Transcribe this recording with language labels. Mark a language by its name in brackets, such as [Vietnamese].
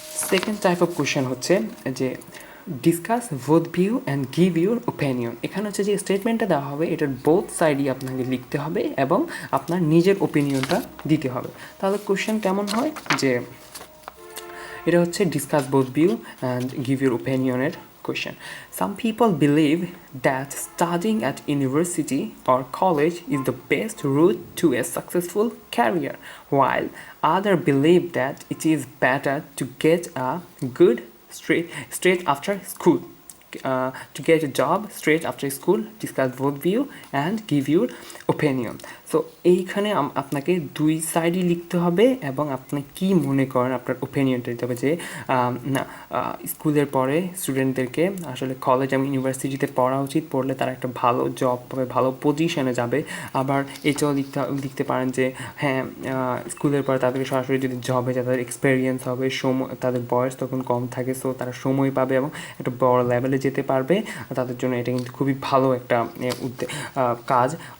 [English] second type of question [Bangla] হচ্ছে যে [English] Discuss both view and give your opinion. [Bangla] এখানে হচ্ছে যে স্টেটমেন্টটা দেওয়া হবে এটার বোথ সাইডই আপনাকে লিখতে হবে এবং আপনার নিজের ওপিনিয়নটা দিতে হবে। তাহলে কোয়েশ্চেন কেমন হয়, যে এটা হচ্ছে [English] discuss both view and give your ওপিনিয়নের [Bangla] question. [English] Some people believe that studying at university or college is the best route to a successful career, while others believe that it is better to get a good straight after school. To get a job straight after school, discuss both view and give your opinion. [Bangla] So এইখানে আপনাকে দুই সাইডই লিখতে হবে এবং আপনি কি মনে করেন আপনার ওপিনিয়নটা দিতে হবে, যে না, স্কুলের পরে স্টুডেন্টদেরকে আসলে কলেজ এবং ইউনিভার্সিটিতে পড়া উচিত, পড়লে তারা একটা ভালো জব পাবে, ভালো পজিশনে যাবে। আবার এটাও লিখতে পারেন যে হ্যাঁ, স্কুলের পরে তাদেরকে সরাসরি যদি জবে যায় তাদের এক্সপিরিয়েন্স হবে, সময়, তাদের বয়স তখন কম থাকে, সো তারা সময় পাবে এবং একটা বড় লেভেলে যেতে পারবে, তাদের জন্য এটা কিন্তু খুবই ভালো একটা কাজ।